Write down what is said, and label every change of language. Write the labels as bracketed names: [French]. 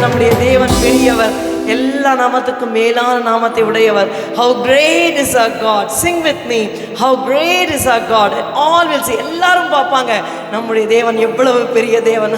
[Tamil] நம்முடைய தேவன் பெரியவர், எல்லா நாமத்துக்கும் மேலான நாமத்தை உடையவர். [English] How great is our God. Sing with me, how great is our God. And all will see. [Tamil] எல்லாரும் பார்ப்பாங்க நம்முடைய தேவன் எவ்வளவு பெரிய தேவன்.